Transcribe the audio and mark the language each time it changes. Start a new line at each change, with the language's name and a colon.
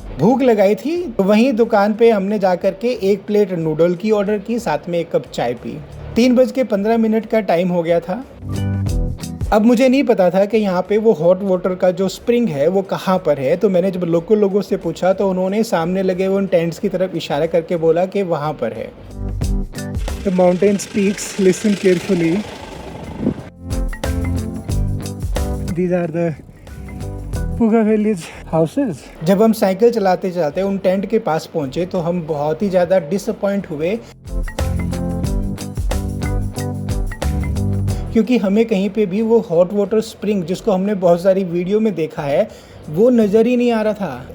Hindi: भूख लगाई थी तो वहीं दुकान पे हमने जाकर के 1 प्लेट नूडल की ऑर्डर की, साथ में 1 कप चाय पी। 3:15 का टाइम हो गया था। अब मुझे नहीं पता था कि यहाँ पे वो हॉट वाटर का जो स्प्रिंग है वो कहाँ पर है। तो मैंने जब लोकल लोगों से पूछा तो उन्होंने सामने लगे हुए उन टेंट्स की तरफ इशारा करके बोला कि वहाँ पर है।
English: The mountain speaks, listen carefully. These are the Puga village houses.
Hindi: जब हम साइकिल चलाते चलाते उन टेंट के पास पहुंचे तो हम बहुत ही ज़्यादा डिसअपॉइंट हुए, क्योंकि हमें कहीं पे भी वो हॉट वाटर स्प्रिंग जिसको हमने बहुत सारी वीडियो में देखा है वो नज़र ही नहीं आ रहा था।